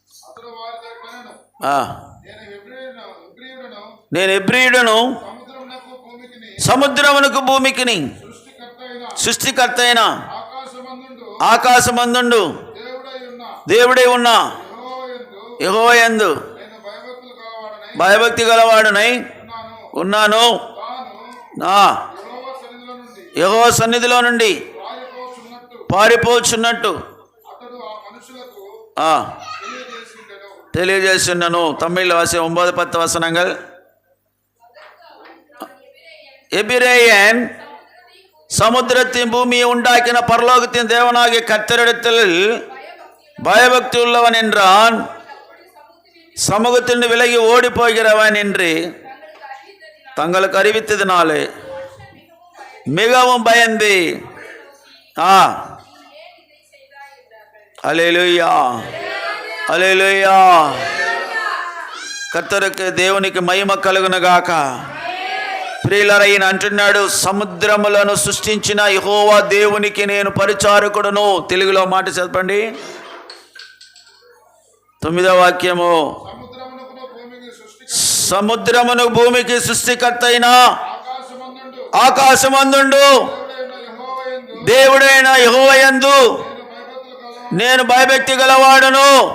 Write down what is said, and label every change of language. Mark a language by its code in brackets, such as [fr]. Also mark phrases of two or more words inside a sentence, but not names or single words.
[te] నేను హెబ్రీయుడను, సముద్రమునకు భూమికిని సృష్టికర్త అయిన ఆకాశమందుండు దేవుడై ఉన్న యెహోవా యందు భయభక్తి గలవాడునై ఉన్నాను. యెహోవా సన్నిధిలో నుండి పారిపోచున్నట్టు తెలియజేస్తున్నాను. తమిళ వాసి 9-10 వசனங்கள். [ta] எபிரேயன் சமுத்திரத்தின் பூமியை உண்டாக்கின பரலோகத்தின் தேவனாகிய கர்த்தரிடத்தில் பயபக்தி உள்ளவன் என்றான். சமூகத்தில் விலகி ஓடி போகிறவன் என்று தங்களுக்கு அறிவித்ததினாலே மிகவும் பயந்து அல்லேலூயா அல்லேலூயா. கர்த்தருக்கு தேவனுக்கு மகிமை கலுகுனகாக. [te] ప్రియులారా, ఈయన అంటున్నాడు, సముద్రములను సృష్టించిన యెహోవా దేవునికి నేను పరిచారకుడును. తెలుగులో మాట చదవండి, 9వ వాక్యము. సముద్రమును భూమికి సృష్టికర్త అయిన ఆకాశమందుండు దేవుడైన యెహోవా యందు నేను భయభక్తి గలవాడును.